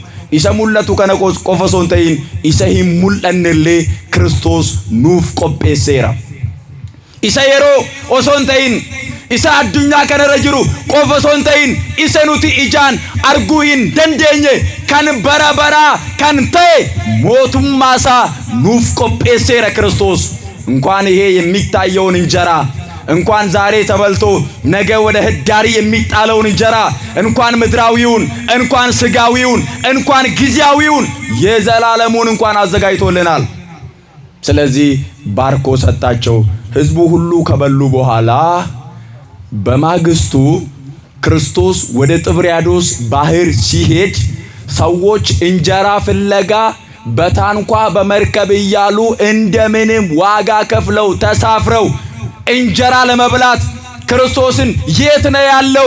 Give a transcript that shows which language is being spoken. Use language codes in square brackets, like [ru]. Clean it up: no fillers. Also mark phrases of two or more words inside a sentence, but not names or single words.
[om] isa mul'atu kana qofa osoo hin ta'in isa hin mul'annellee Kiristoos nuuf qopheesseera. Isa yeroo osoo hin ta'in isa addunyaa kanarra jiru qofa osoo hin ta'in isa nuti ijaan arguu hin dandeenye kan bara baraa kan ta'e mootummaasaa nuuf qopheesseera Kiristoos። [am] እንኳን ይሄ የሚታየውን እንጀራ እንኳን ዛሬ ተበልቶ ነገ ወደ ህዳሪ የሚጣለውን እንጀራ እንኳን ምድራዊውን እንኳን ስጋዊውን እንኳን ጊዜያዊውን የዘላለሙን እንኳን አዘጋጅቶልናል። ስለዚህ ባርኮ ሰጣቸው። ህዝቡ ሁሉ ከበሉ በኋላ በማግስቱ ክርስቶስ ወደ ጥብርያዶስ ባህር ሲሄድ ሰዎች እንጀራ ፍለጋ በታንኳ በመርከብ እያሉ እንደምንም ዋጋ ከፍለው ተሳፍረው እንጀራ ለመብላት ክርስቶስን የት ነው ያለው?